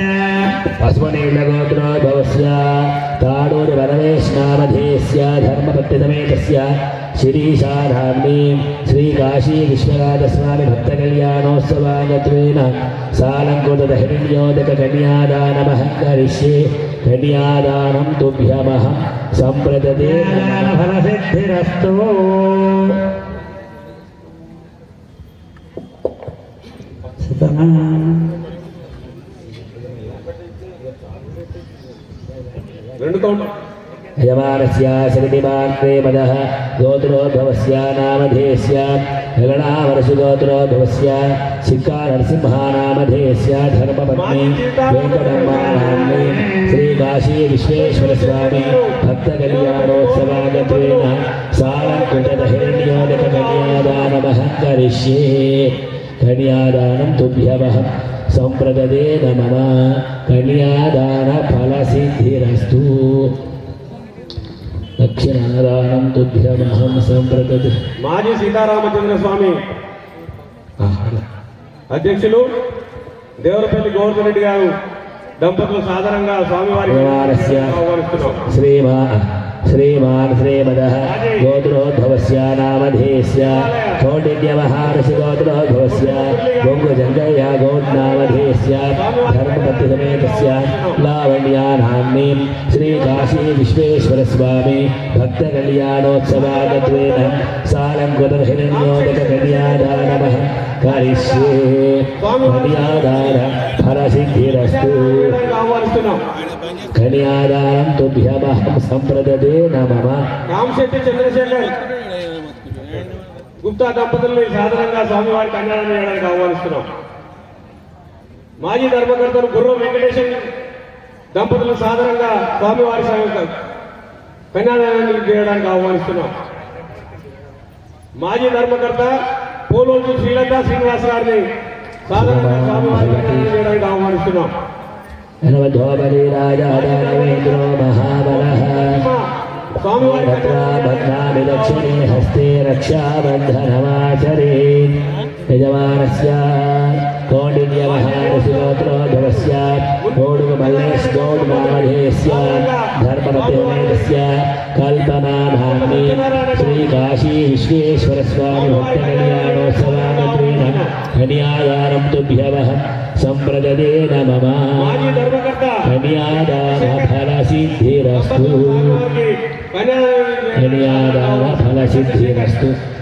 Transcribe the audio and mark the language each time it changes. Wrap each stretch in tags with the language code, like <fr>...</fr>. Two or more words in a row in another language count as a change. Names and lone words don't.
<sa>अस्मनेयगोत्रोद्भवस्य ताडूरुवरवेशनामधेयस्य धर्मपत्निसमेतस्य शिरीषा नाम्नी श्रीकाशी विश्वनाथस्वामी भक्तकल्याणोत्सवागत्वेन सालङ्कृतहिरण्योदककन्यादानमहं करिष्ये कन्यादानं तुभ्यमहं सम्प्रदते फलसिद्धिरस्तु।</sa> <te>రెండు కౌంటర్</te> <sa>यजमानस्य श्रीमान् प्रेमदः गोत्रोद्भवस्य नामधेयस्य गगणावर्षगोत्रोद्भवस्य सिक्का नरसिंहानामधेयस्य धर्मपत्नी वेङ्कटम्मा नाम्नी श्रीकाशी विश्वेश्वरस्वामी भक्तकल्याणोत्सवागत्वेन सालङ्कृतहिरण्योदककन्यादानमहं करिष्ये कन्यादानं तुभ्यमहं सम्प्रददेन मम कन्यादानफलसिद्धिरस्तु दक्षिणादानं तुभ्यमहं सम्प्रददे।</sa> <te>మాజీ సీతారామచంద్ర స్వామి అధ్యక్షులు దేవరపల్లి గోవర్ధన్ రెడ్డి గారు దంపతులు సాధారణంగా స్వామివారి ఆహ్వానిస్తున్నాం.</te> <sa>श्रीमान् श्रीमदः गोत्रोद्भवस्य नामधेयस्य कौण्डिन्यमहाऋषिगोत्रोद्भवस्य बोङ्गुजङ्गय्य गौड्नामधेयस्य धर्मपत्निसमेतस्य लावण्या नाम्नीं श्रीकाशी विश्वेश्वरस्वामी भक्तकल्याणोत्सवागत्वेन सालङ्कृतहिरण्योदककन्यादानमहं करिष्ये कन्यादानफलसिद्धिरस्तु। कन्यादानं तुभ्यमहं सम्प्रददे मम।</sa> <te>రామశెట్టి చంద్రశేఖర్ గుప్తా దంపతుల్ని సాధారణంగా స్వామివారి కళ్యాణం చేయడానికి ఆహ్వానిస్తున్నాం. మాజీ ధర్మకర్తలు గుర్రం వెంకటేశ్వర దంపతులు సాధారణంగా స్వామివారి కన్యాదానం చేయడానికి ఆహ్వానిస్తున్నాం. మాజీ ధర్మకర్త పోలోజు శ్రీలత శ్రీనివాస్ గారిని సాధారణంగా స్వామివారి కళ్యాణం చేయడానికి ఆహ్వానిస్తున్నాం.</te> <sa>दानवेन्द्रो महाबलः भद्रामि दक्षिणे हस्ते रक्षाबन्धनमाचरेत्। यजमानस्य कौण्डिन्यमहाऋषिगोत्रोद्भवस्य गौडमल्लेशगौडनामधेयस्य धर्मपत्निसमेतस्य कल्पना नाम्नी श्रीकाशी विश्वेश्वरस्वामी भक्तकल्याणोत्सवागत्वेन कन्यादानं तुभ्यमहं सम्प्रददेन मम कन्यादानफलसिद्धिरस्तु कन्यादानफलसिद्धिरस्तु।</sa>